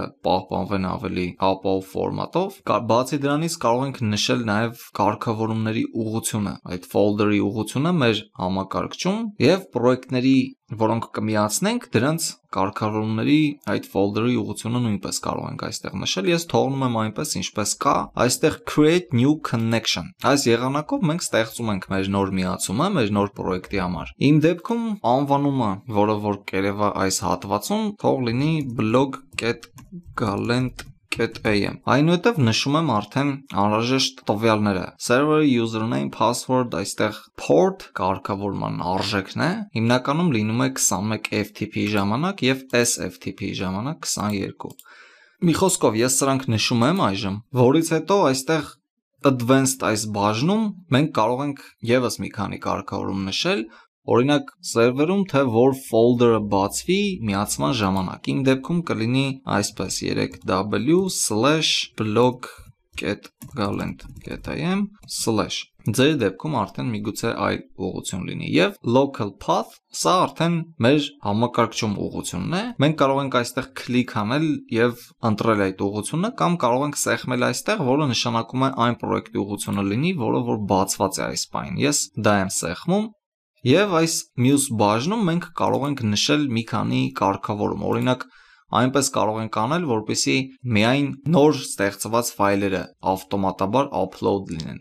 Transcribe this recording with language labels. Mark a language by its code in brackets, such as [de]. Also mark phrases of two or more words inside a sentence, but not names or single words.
[hy] պահպանվեն ավելի ապահով ֆորմատով, բացի դրանից կարող ենք նշել նաև կարգավորումների ուղղությունը, այդ folder-ի ուղղությունը մեր համակարգչում եւ պրոյեկտների, որոնք կմիացնենք, դրանց կարգավորումների այդ folder-ի ուղղությունը նույնպես կարող ենք այստեղ նշել, ես թողնում եմ այնպես ինչպես կա, այստեղ [en] create new connection, [hy] այս եղանակով մենք ստեղծում ենք մեր նոր միացումը, մեր նոր պրոյեկտի համար։ Իմ դեպքում անվանումը, որը որ կերևա այս հատվածում, թող լինի blog.galent.am, այնուհետև նշում եմ արդեն անհրաժեշտ տվյալները, [en] server username, password, [hy] այստեղ port կարգավորման արժեքն է, հիմնականում լինում է 21 FTP ժամանակ եւ SFTP ժամանակ 22։ Մի խոսքով ես սրանք նշում եմ այժմ, որից հետո այստեղ advanced այս բաժնում մենք կարող ենք եւս մի քանի կարգավորում նշել, օրինակ սերվերում թե որ folder-ը բացվի միացման ժամանակ։ Իմ դեպքում կլինի այսպես 3w/blog.galent.am/ Ձեր դեպքում արդեն միգուցե այլ ուղղություն լինի եւ [en] local path, [hy] սա արդեն մեր համակարգչում ուղղությունն է։ Մենք կարող ենք այստեղ կլիկ անել եւ ընտրել այդ ուղղությունը կամ կարող ենք սեղմել այստեղ, որը նշանակում է այն պրոյեկտի ուղղությունը լինի, որը որ բացված է այս պահին։ Ես դա եմ սեղմում եւ այս մյուս բաժնում մենք կարող ենք նշել մի քանի կարգավորում։ Օրինակ այնպես կարող ենք անել, որպեսզի միայն նոր ստեղծված ֆայլերը ավտոմատաբար upload լինեն,